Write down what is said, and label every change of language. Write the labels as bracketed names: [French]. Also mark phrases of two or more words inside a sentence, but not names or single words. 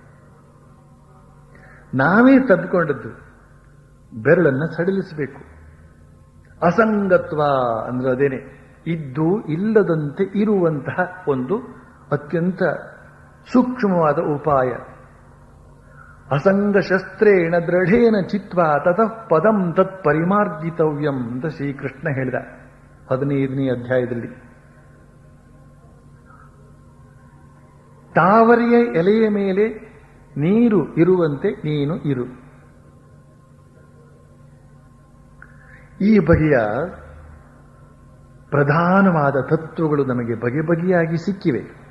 [Kannada] ನಾವೇ ತಬ್ಬಿಕೊಂಡದ್ದು. ಬೆರಳನ್ನು ಸಡಿಲಿಸಬೇಕು. ಅಸಂಗತ್ವ ಅಂದ್ರೆ ಅದೇನೆ, ಇದ್ದು ಇಲ್ಲದಂತೆ ಇರುವಂತಹ ಒಂದು ಅತ್ಯಂತ ಸೂಕ್ಷ್ಮವಾದ ಉಪಾಯ. [Sanskrit] ಅಸಂಗ ಶಸ್ತ್ರೇಣ ದೃಢೇನ ಚಿತ್ವಾ ತತಃ ಪದಂ ತತ್ ಪರಿಮಾರ್ಜಿತವ್ಯಂ [Kannada] ಅಂತ ಶ್ರೀಕೃಷ್ಣ ಹೇಳಿದ 15ನೇ ಅಧ್ಯಾಯದಲ್ಲಿ. ತಾವರೆಯ ಎಲೆಯ ಮೇಲೆ ನೀರು ಇರುವಂತೆ ನೀನು ಇರು. ಈ ಬಗೆಯ ಪ್ರಧಾನವಾದ ತತ್ವಗಳು ನಮಗೆ ಬಗೆ ಬಗೆಯಾಗಿ ಸಿಕ್ಕಿವೆ.